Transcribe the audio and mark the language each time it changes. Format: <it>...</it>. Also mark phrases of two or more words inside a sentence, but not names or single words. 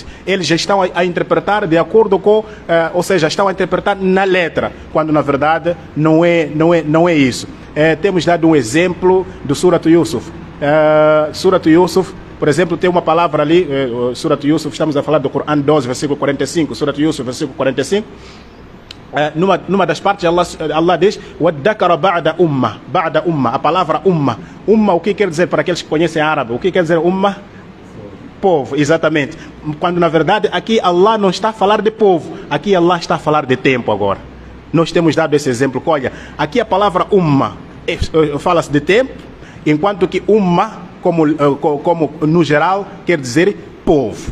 <pt>Eles já estão a interpretar de acordo com, ou seja, estão a interpretar na letra, quando na verdade não é isso. Temos dado um exemplo do Surat Yusuf. Surat Yusuf, por exemplo, tem uma palavra ali, Surat Yusuf, estamos a falar do Corão 12, versículo 45, Surat Yusuf, versículo 45. Numa das partes, Allah diz:</pt> <ar>"وادكر بعد أمة",</ar> <pt>a palavra umma. Umma, o que quer dizer para aqueles que conhecem árabe? O que quer dizer umma? Povo, exatamente. Quando na verdade aqui Allah não está a falar de povo, aqui Allah está a falar de tempo agora. Nós temos dado esse exemplo. Olha, aqui a palavra umma fala-se de tempo, enquanto que umma, como no geral, quer dizer povo.</pt>